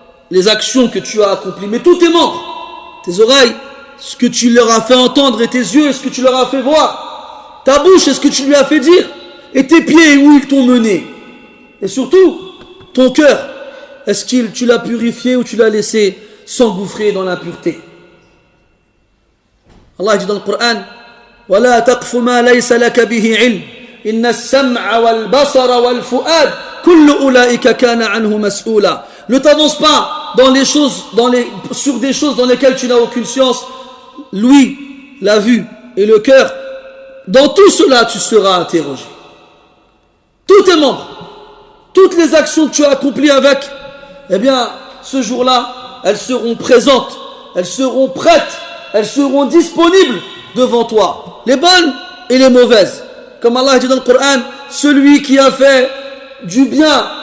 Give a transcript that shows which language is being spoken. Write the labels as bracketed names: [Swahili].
[French] les actions que tu as accomplies, mais tous tes membres, tes oreilles, ce que tu leur as fait entendre, et tes yeux, ce que tu leur as fait voir, ta bouche, ce que tu lui as fait dire, et tes pieds, où ils t'ont mené, et surtout ton cœur, est-ce que tu l'as purifié ou tu l'as laissé s'engouffrer dans l'impureté? Allah dit dans le Coran: [Arabic] وَلَا تَقْفُ مَا لَيْسَ لَكَ بِهِ عِلْمٍ إِنَّ السَّمْعَ وَالْبَصَرَ وَالْفُؤَادَ كُلُّ أُولَئِكَ كَانَ عَنْهُ مسؤولا. [French] Ne t'avance pas sur des choses dans lesquelles tu n'as aucune science. L'ouïe, la vue et le cœur, dans tout cela tu seras interrogé. Tous tes membres, toutes les actions que tu as accomplies avec, eh bien, ce jour-là, elles seront présentes, elles seront prêtes, elles seront disponibles devant toi, les bonnes et les mauvaises. Comme Allah dit dans le Coran: celui qui a fait du bien